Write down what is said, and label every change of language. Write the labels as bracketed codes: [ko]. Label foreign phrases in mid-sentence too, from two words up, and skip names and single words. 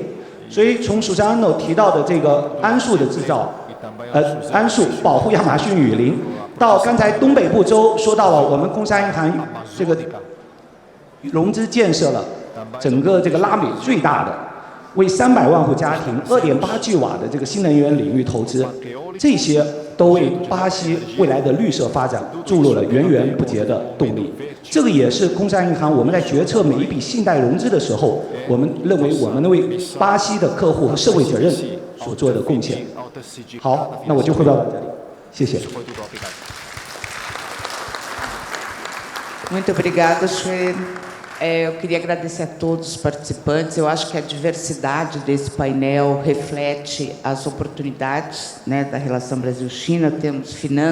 [zh] 所以从署长提到的这个桉树的制造，桉树保护亚马逊雨林，到刚才东北部州说到了我们工商银行这个融资建设了整个这个拉美最大的为300万户家庭2.8G瓦的这个新能源领域投资，这些都为巴西未来的绿色发展注入了源源不竭的动力。这个也是工商银行我们在决策每一笔信贷融资的时候，我们认为我们能为巴西的客户和社会责任所做的贡献。好，那我就汇报到这里，谢谢。 [pt] Muito obrigada, Xuê. Eu queria agradecer a todos os participantes. Eu acho que a diversidade desse painel reflete as oportunidades, né, da relação Brasil-China.